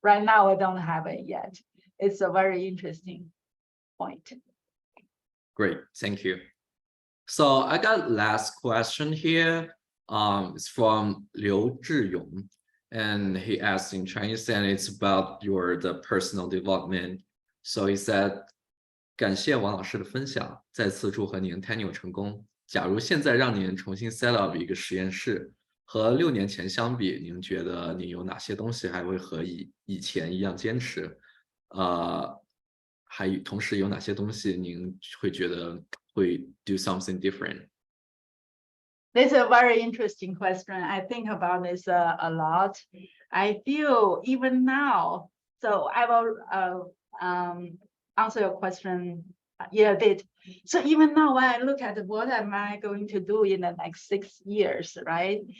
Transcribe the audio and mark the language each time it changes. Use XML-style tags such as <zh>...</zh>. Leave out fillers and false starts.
<en>Right now, we don't have it yet. It's a very interesting point. Great, thank you. So I got last question here. It's from Liu Zhiyong, and he asked in Chinese, and it's about the personal development. So he said,</en> <zh>感谢王老师的分享，再次祝贺您 tenure 成功。假如现在让您重新</zh> <en>set up</en> <zh>一个实验室，和6年前相比，您觉得您有哪些东西还会和以前一样坚持？还同时有哪些东西您会觉得会</zh> <en>do something different? This is a very interesting question. I think about this a lot. I feel even now, so I will answer your question a bit. So even now, when I look at what am I going to do in the next 6 years, right?</en>